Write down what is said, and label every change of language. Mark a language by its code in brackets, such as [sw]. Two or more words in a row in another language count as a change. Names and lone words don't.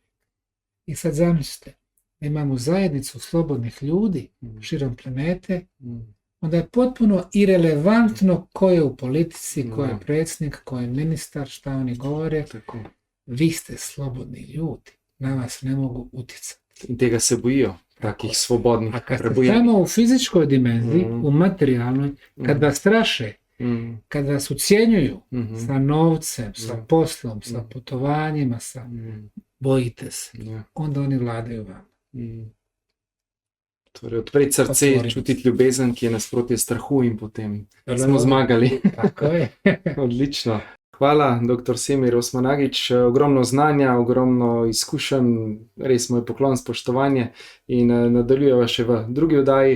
[bs] I sad zamislite, imamo zajednicu slobodnih ljudi širom planete, onda je potpuno irelevantno ko je u politici, ko je predsjednik, ko je ministar, šta oni govore. Tako. Vi ste slobodni ljudi, na vas ne mogu utjecati. [sl] In tega se bojijo, takih svobodnih, [bs] A kad ste [sl] prebojenih. [bs] samo u fizičkoj dimenziji, u materijalnoj, kad vas straše, kad vas ucjenjuju sa novcem, sa poslom, sa putovanjima, bojite se, [sl] Ja. [bs] onda oni vladaju vam. [sl] Torej, odpreti srce, [bs] Otvoriti. [sl] čutiti ljubezen, ki je nasprotje strahu in potem [bs] Dobro. [sl] smo zmagali. [bs] Tako je. [sl] Odlično. Hvala, dr. Semir Osmanagić. Ogromno znanja, ogromno izkušenj, res moj poklon, spoštovanje in nadaljujeva še v drugi oddaji.